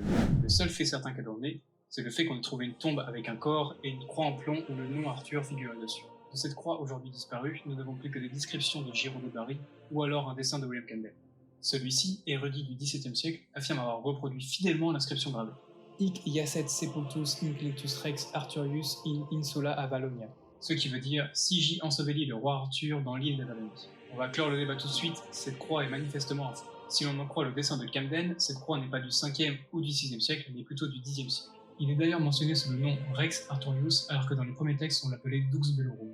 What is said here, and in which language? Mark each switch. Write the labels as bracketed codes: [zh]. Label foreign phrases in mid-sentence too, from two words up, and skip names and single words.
[fr] Le seul fait certain qu'elle en est, c'est le fait qu'on ait trouvé une tombe avec un corps et une croix en plomb où le nom Arthur figurait dessus. De cette croix aujourd'hui disparue, nous n'avons plus que des descriptions de Giraud de Barry ou alors un dessin de William Campbell. Celui-ci, érudit du XVIIe siècle, affirme avoir reproduit fidèlement l'inscription gravée. [la] Hic iacet sepultus intellectus rex Arthurius in insula Avalonia, [fr] ce qui veut dire « Si j'y ensevelis le roi Arthur dans l'île d'Avalonie ». On va clore le débat tout de suite, cette croix est manifestement un faux. Si l'on en croit le dessin de Camden, cette croix n'est pas du 5e ou du 6e siècle, mais plutôt du 10e siècle. Il est d'ailleurs mentionné sous le nom [la] Rex Arthurius, [fr] alors que dans les premiers textes on l'appelait [la] Dux Bellorum.